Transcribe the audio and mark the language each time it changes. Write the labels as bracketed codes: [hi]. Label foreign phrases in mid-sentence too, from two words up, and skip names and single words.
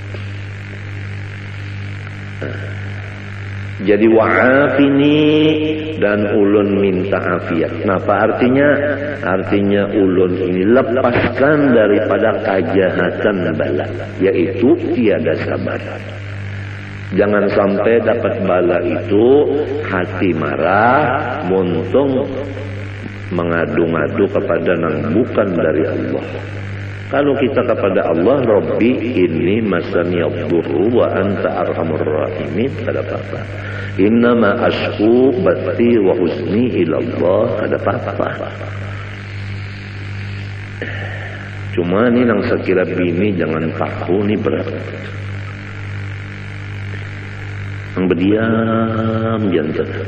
[bjn] Jadi wa'afini dan ulun minta afiat. [id] Nah, apa artinya? [bjn] Artinya ulun ini lepaskan daripada kejahatan bala, yaitu tiada sabar. [id] Jangan sampai dapat bala itu hati marah, muntung mengadu-ngadu kepada yang bukan dari Allah. Kalau kita kepada Allah, [ar] Rabbi inni masaniyadurru wa anta arhamur rahimin, [bjn] kada apa-apa. [ar] Innama ashku bati wa huzni ilallah, [bjn] kada apa-apa. Cuma ini nang sekira bini jangan tahu ni berat. [id] Yang berdiam jantan.